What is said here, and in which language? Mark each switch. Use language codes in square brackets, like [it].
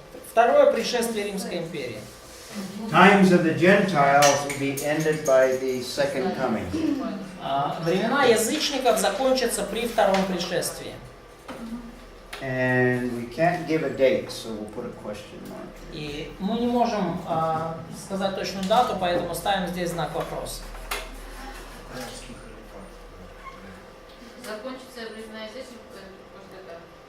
[ru] Второе пришествие Римской империи. [en] Times of the Gentiles will be ended by the second coming. [ru] Времена язычников закончатся при втором пришествии. [en] And we can't give a date, so we'll put a question mark. [ru] И мы не можем сказать точную дату, поэтому ставим здесь знак вопроса. Закончится времена язычников после этого.